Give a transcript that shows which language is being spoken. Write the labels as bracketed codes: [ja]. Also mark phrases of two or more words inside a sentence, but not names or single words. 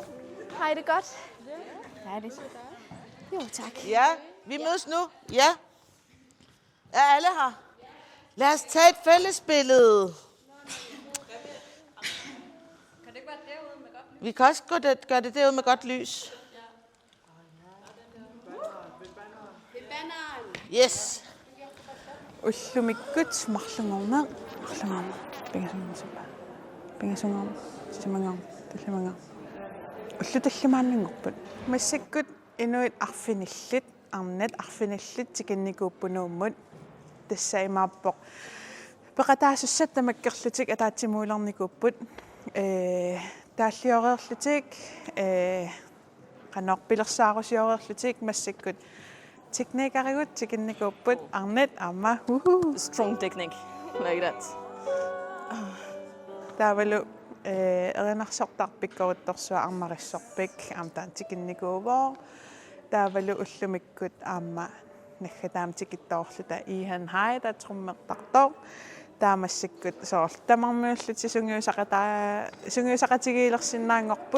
[da] Hej, det er godt. Dejligt. Jo, tak. Ja, vi mødes nu. Ja. Er alle her? Lad os tage et fællesbillede. Kan det ikke være derude med godt lys? Vi kan også gøre det derude med godt lys. Yes. [kl] Ullumikgut marlungorna. Marlungorna. Pingasungarsapa. Pingasungarum. Simangarum. Tallimangarum. Ullutallimaanningorput. Massakkut inuit arfinillit. Arnat arfinillit tikinnikuuppunuummut. Tassaimaappoq. Peqataasusat tamakkerlutik ataatimuularnikuupput. Taalliorerlutik. Qanorpilersaarusiorerlutik massakkut. Teknikarigut tikinnikuupput arnat amma. [en] Strong technique. Like that. [kl] Taavalu erinarsortarpikkoruttorsua armarissorpik amtaan tikinnikuuvoo. Taavalu ullumikkut amma naggataam tikittoorluta ihan haita trummertartor. Taamassikkut soortamarmiulluti sungiusaqatigiilersinnaangorput.